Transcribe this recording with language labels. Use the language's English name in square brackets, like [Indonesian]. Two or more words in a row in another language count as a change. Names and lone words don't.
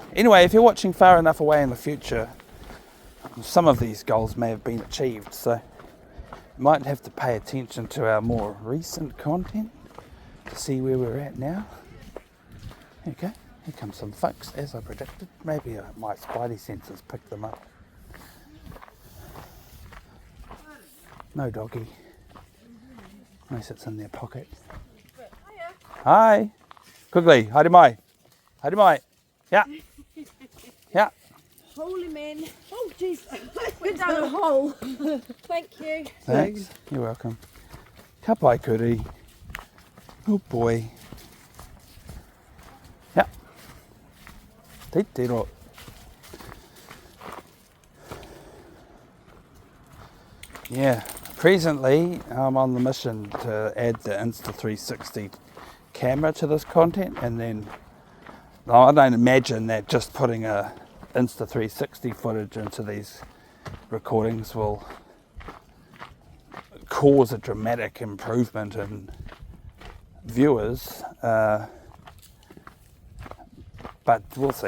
[English] Anyway, if you're watching far enough away in the future, some of these goals may have been achieved, so you might have to pay attention to our more recent content to see where we're at now. Okay, here come some folks, as I predicted. Maybe my spidey senses picked them up. No doggy. Unless it's in their pocket. [Māori] Hi. Quigley, haere mai. Haere mai. [English] Yeah. Yeah. Holy man. Oh, jeez. We've done a hole. Thank you. Thanks. You're welcome. [Māori] Ka pai kuri. [English] Good boy. Yeah. [Māori] Te tiro. [English] Yeah. Presently, I'm on the mission to add the Insta360 camera to this content, and then I don't imagine that just putting a Insta360 footage into these recordings will cause a dramatic improvement in viewers, but we'll see.